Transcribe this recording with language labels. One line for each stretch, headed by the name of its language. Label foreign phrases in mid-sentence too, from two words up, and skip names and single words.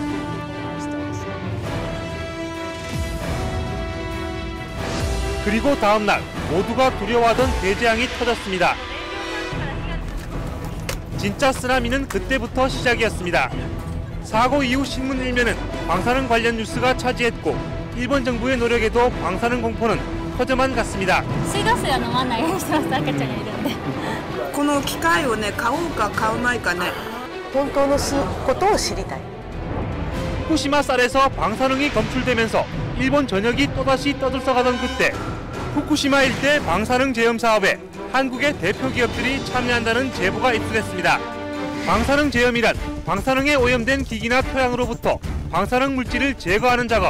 Korean: 그리고 다음 날 모두가 두려워하던 대재앙이 터졌습니다. 진짜 쓰나미는 그때부터 시작이었습니다. 사고 이후 신문 일면은 방사능 관련 뉴스가 차지했고 일본 정부의 노력에도 방사능 공포는 커져만 갔습니다.
Japanese: 水道水は飲まないようにしてます。赤ちゃんがいるんで。この機械をね、買おうか買うまいかね。本当のことを知りたい。
Korean: 후쿠시마 쌀에서 방사능이 검출되면서 일본 전역이 또다시 떠들썩하던 그때 후쿠시마 일대 방사능 제염 사업에 한국의 대표 기업들이 참여한다는 제보가 입수됐습니다. 방사능 제염이란 방사능에 오염된 기기나 토양으로부터 방사능 물질을 제거하는 작업.